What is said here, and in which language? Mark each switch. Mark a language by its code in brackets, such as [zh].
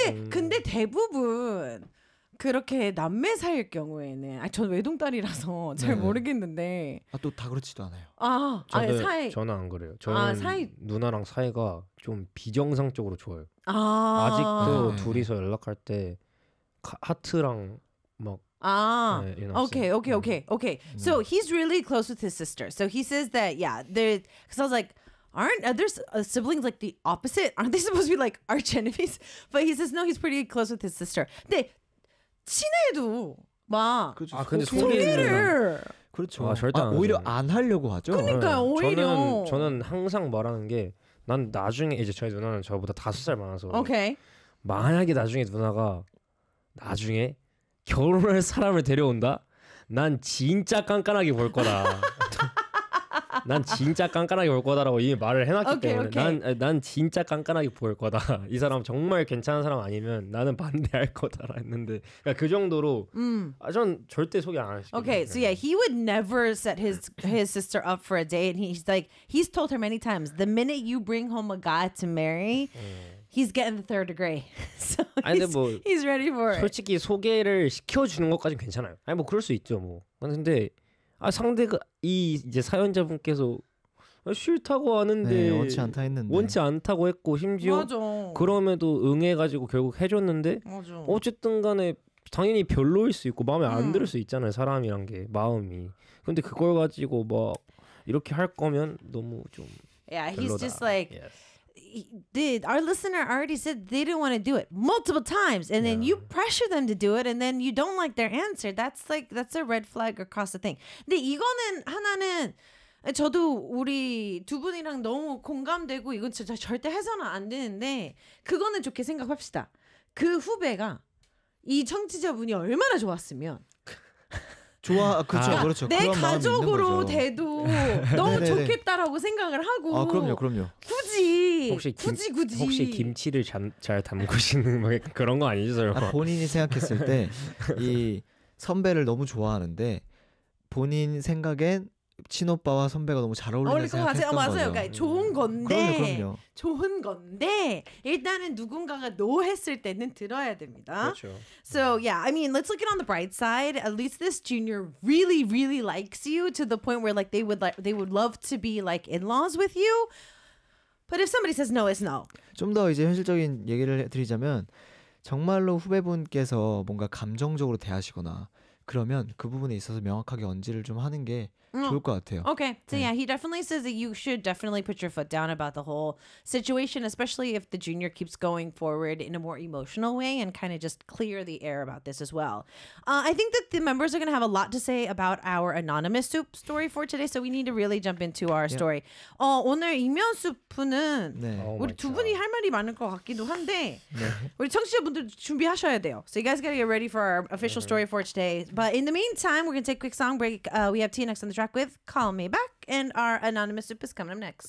[ko] 근데 대부분 그렇게 남매 사이일 경우에는 아 전 외동딸이라서 잘 모르겠는데 아 또 다 그렇지도 않아요. 아 저는 아니, 사이 저는 안 그래요. 저는 누나랑 사이가 좀 비정상적으로 좋아요. 아 아직도 네. 둘이서 연락할 때 하트랑 막 [en] 아, okay, okay, okay, okay. So he's really close with his sister. So he says that, yeah, they're, because I was like, aren't other siblings like the opposite? Aren't they supposed to be like arch enemies? But he says, no, he's pretty close with his sister. [ko] 근데 친해도 막 아, 근데 소개를 그렇죠. 아, 절대 안 오히려 안 하려고 하죠. 그러니까 네. 오히려 저는 항상 말하는 게 난 나중에 이제 저희 누나는 저보다 5살 많아서 [en] okay. [ko] 만약에 나중에 누나가 나중에 결혼할 사람을 데려온다? 난 진짜 깐깐하게 볼 거다. 난 진짜 깐깐하게 볼 거다라고 이미 말을 해놨기 [en] okay, okay. [ko] 난 진짜 깐깐하게 볼 거다. 이 사람 정말 괜찮은 사람 아니면 나는 반대할 거다라 했는데 그러니까 그 정도로 아, 전 절대 소개 안 하시겠어요. [en] Okay, so yeah, he would never set his sister up for a date. And he's like, he's told her many times, the minute you bring home a guy to marry, he's getting the third degree. So he's ready for it. [ko] 솔직히 소개를 시켜주는 것까지 괜찮아요. 아니 뭐 그럴 수 있죠 뭐. 근데 아 상대가 이 이제 사연자분께서 싫다고 하는데 네, 원치 않다 했는데 원치 않다고 했고 심지어 맞아. 그럼에도 응해가지고 결국 해줬는데 맞아. 어쨌든 간에 당연히 별로일 수 있고 마음에 안 들을 수 있잖아요. 사람이란 게 마음이. 근데 그걸 가지고 막 이렇게 할 거면 너무 좀 [en] yeah, [ko] 별로다. [en] He's just like yes. Our listener already said they didn't want to do it multiple times and then you pressure them to do it and then you don't like their answer. That's like that's a red flag across the thing. [ko] 근데 이거는 하나는 저도 우리 두 분이랑 너무 공감되고 이건 진짜 절대 해서는 안 되는데 그거는 좋게 생각합시다. 그 후배가 이 청취자분이 얼마나 좋았으면 좋아 그렇죠 아, 그렇죠 내 가족으로 돼도 너무 좋겠다라고 생각을 하고 아 그럼요 그럼요 굳이 혹시 굳이 혹시 김치를 잘 담그시는 뭐 그런 거 아니죠 설마 아, 본인이 생각했을 때 이 선배를 너무 좋아하는데 본인 생각엔 친오빠와 선배가 너무 잘 어울린다 생각했던 맞아요. 거죠 맞아요 그러니까 좋은 건데 그럼요 그럼요 좋은 건데 일단은 누군가가 노 했을 때는 들어야 됩니다 그렇죠 [en] So yeah I mean let's look it on the bright side at least this junior really really likes you to the point where like they would like they would love to be like in-laws with you but if somebody says no it's no [ko] 좀 더 이제 현실적인 얘기를 드리자면 정말로 후배분께서 뭔가 감정적으로 대하시거나 그러면 그 부분에 있어서 명확하게 언지를 좀 하는 게 좋을 것 같아요. [en] Okay. So yeah, he definitely says that you should definitely put your foot down about the whole situation, especially if the junior keeps going forward in a more emotional way and kind of just clear the air about this as well. I think that the members are going to have a lot to say about our anonymous soup story for today, so we need to really jump into our story. [ko] 오늘 이면 수프는 네. 우리 두 분이 할 말이 많을 것 같기도 한데 네. 우리 청취자분들 준비하셔야 돼요. [en] So you guys got to get ready for our official story for today. But in the meantime, we're going to take a quick song break. We have TNX on the track with Call Me Back, and our anonymous soup is coming up next.